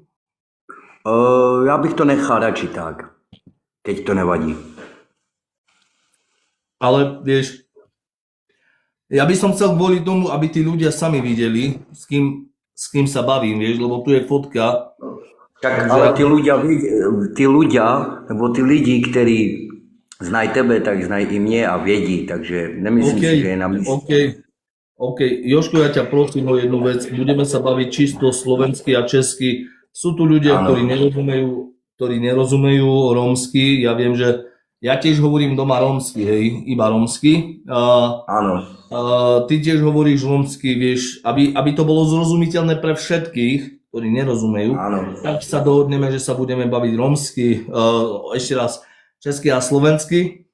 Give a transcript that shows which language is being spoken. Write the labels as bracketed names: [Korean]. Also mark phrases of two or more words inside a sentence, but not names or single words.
[Czech] Ja bych to nechal radši tak, keď to nevadí. [Slovak] Ale vieš, ja by som chcel kvôli tomu, aby tí ľudia sami videli, s kým sa bavím, vieš, lebo tu je fotka. [Czech] Tak, ale [Slovak] tí ľudia, [Czech] nebo tí lidi, ktorí znají tebe, tak znají i mě a vědí, takže nemyslím si, že je na místě. [Slovak] OK, Jožko, ja ťa prosím o jednu vec, budeme sa baviť čisto slovensky a česky. Sú tu ľudia, ktorí nerozumejú rómsky, ja viem, že ja tiež hovorím doma rómsky, hej, iba rómsky. Áno. Ty tiež hovoríš rómsky, vieš, aby to bolo zrozumiteľné pre všetkých, ktorí nerozumejú, tak sa dohodneme, že sa budeme baviť rómsky, ešte raz česky a slovensky.